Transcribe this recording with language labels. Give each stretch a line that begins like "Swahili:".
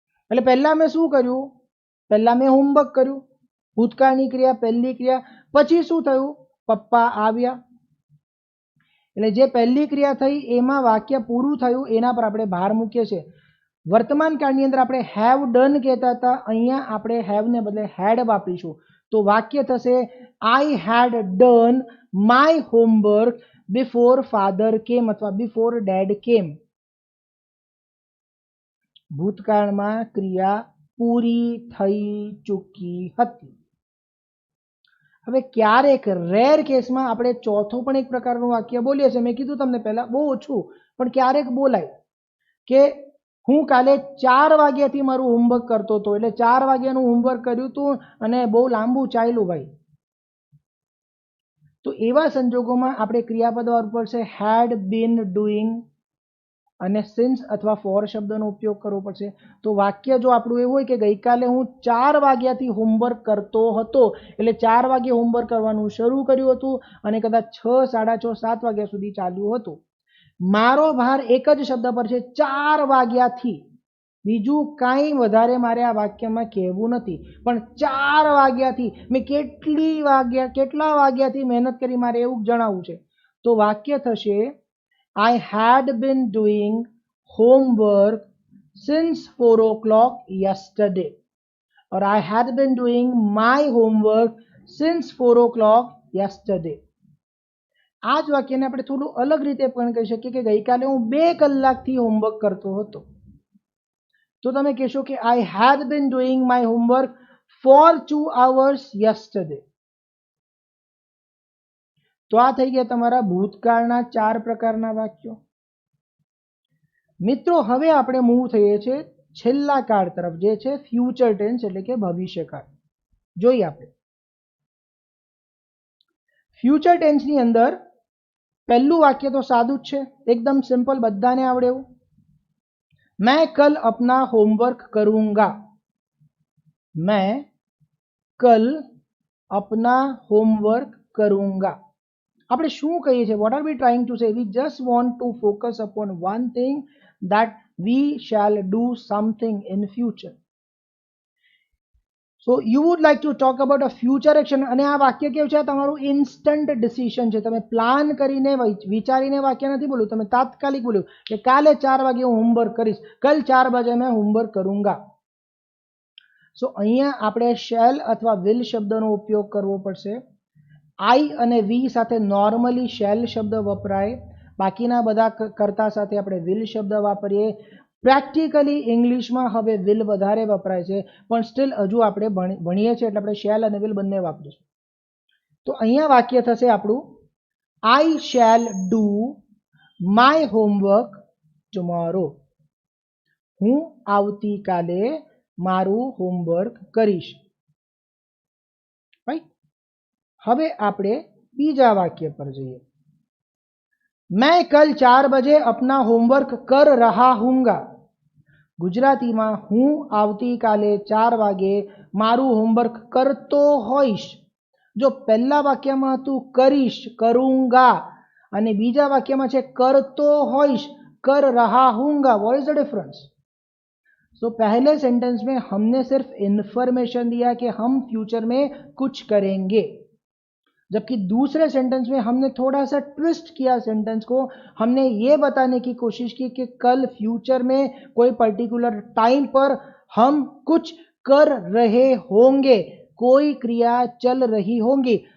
Gujarati: એટલે પહેલા મેં શું કર્યું, પહેલા મેં હોમવર્ક કર્યું, ભૂતકાળની ક્રિયા પહેલી ક્રિયા, પછી શું થયું પપ્પા આવ્યા। એટલે જે પહેલી ક્રિયા થઈ એમાં વાક્ય પૂરું થયું એના પર આપણે ભાર મૂકીએ છીએ। વર્તમાન કાળની અંદર આપણે હેવ ડન કહેતા હતા, અહીંયા આપણે હેવ ને બદલે હેડ વાપરીશું। તો વાક્ય થશે
English: I had done my homework before father came अथवा before dad came.
Gujarati: ભૂતકાળમાં ક્રિયા પૂરી થઈ ચૂકી હતી। હવે ક્યારેક રેર કેસમાં આપણે ચોથું પણ એક પ્રકારનું વાક્ય બોલીએ છીએ, મેં કીધું તમને પહેલા બહુ ઓછું પણ ક્યારેક બોલાય કે હું કાલે 4 વાગ્યાથી મારું હોમવર્ક કરતો હતો, એટલે 4 વાગ્યાનું હોમવર્ક કર્યું હતું અને બહુ લાંબુ ચાલ્યું ભાઈ। તો એવા સંજોગોમાં આપણે ક્રિયાપદ વાપરવું પડશે હેડ બીન ડુઈંગ અને સિન્સ અથવા ફોર શબ્દનો ઉપયોગ કરવો પડશે। તો વાક્ય જો આપણું એવું હોય કે ગઈકાલે હું 4 વાગ્યાથી હોમવર્ક કરતો હતો, એટલે 4 વાગે હોમવર્ક કરવાનું શરૂ કર્યું હતું અને કદાચ 6, 6:30, 7 વાગ્યા સુધી ચાલ્યું હતું। મારો ભાર એક જ શબ્દ પર છે 4 વાગ્યાથી, બીજું કાંઈ વધારે મારે આ વાક્યમાં કહેવું નથી, પણ 4 વાગ્યાથી મેં કેટલા વાગ્યાથી મહેનત કરી મારે એવું જણાવવું છે। તો વાક્ય થશે
English: I had been doing homework since 4 o'clock yesterday, or I had been doing my homework since 4 o'clock yesterday।
Gujarati: આ જ વાક્યને આપણે થોડું અલગ રીતે પણ કહી શકીએ કે ગઈકાલે હું 2 કલાકથી હોમવર્ક કરતો હતો। તો તમે કહેશો કે
English: I had been doing my homework for 2 hours yesterday।
Gujarati: તો આ થઈ ગયા તમારા ભૂતકાળના 4 પ્રકારના વાક્યો। મિત્રો હવે આપણે મૂવ થઈએ છીએ છેલ્લા કાળ તરફ, જે છે ફ્યુચર ટેન્સ એટલે કે ભવિષ્યકાળ। જોઈએ આપણે ફ્યુચર ટેન્સની અંદર પહેલું વાક્ય તો સાદું જ છે, એકદમ સિમ્પલ, બધાને આવડે એવું।
Hindi: मैं कल अपना होमवर्क करूंगा। मैं कल अपना होमवर्क करूंगा।
Gujarati: આપણે શું કહીએ છીએ?
English: What are we trying to say? We just want to focus upon one thing that we shall do something in future. So you would like to talk about a future action.
Gujarati: અને આ વાક્ય કેવું છે? તમારું instant decision છે। તમે plan કરીને વિચારીને વાક્ય નથી બોલ્યું, તમે તાત્કાલિક બોલ્યું કે કાલે 4 વાગે હું હોમવર્ક કરીશ,
Hindi: કલ 4 બજે મેં હોમવર્ક કरूंगा।
Gujarati: સો અહીંયા આપણે શેલ અથવા વિલ શબ્દનો ઉપયોગ કરવો પડશે। આઈ અને વી સાથે નોર્મલી શેલ શબ્દ વપરાય, બાકીના બધા કરતા સાથે આપણે વિલ શબ્દ વાપરીએ। પ્રેક્ટિકલી ઇંગ્લિશમાં હવે વિલ વધારે વપરાય છે, પણ સ્ટીલ હજુ આપણે ભણીએ છીએ એટલે આપણે શેલ અને વિલ બંને વાપરીશું। તો અહીંયા વાક્ય થશે આપણું
English: I shall do my homework tomorrow।
Gujarati: હું આવતીકાલે મારું હોમવર્ક કરીશ, રાઈટ। હવે આપણે બીજા વાક્ય પર જઈએ।
Hindi: मैं कल 4 बजे अपना होमवर्क कर रहा हूँगा।
Gujarati: ગુજરાતીમાં હું આવતીકાલે 4 વાગે મારું હોમવર્ક કરતો હોઈશ। જો પહેલા વાક્યમાં હતું કરીશ, કरूंगा, અને બીજા વાક્યમાં છે કરતો હોઈશ,
Hindi: कर रहा हूँगा।
English: What is the difference?
Hindi: तो पहले सेंटेंस में हमने सिर्फ इंफॉर्मेशन दिया कि हम फ्यूचर में कुछ करेंगे, जबकि दूसरे सेंटेंस में हमने थोड़ा सा ट्विस्ट किया सेंटेंस को। हमने ये बताने की कोशिश की कि कल फ्यूचर में कोई पर्टिकुलर टाइम पर हम कुछ कर रहे होंगे, कोई क्रिया चल रही होंगी।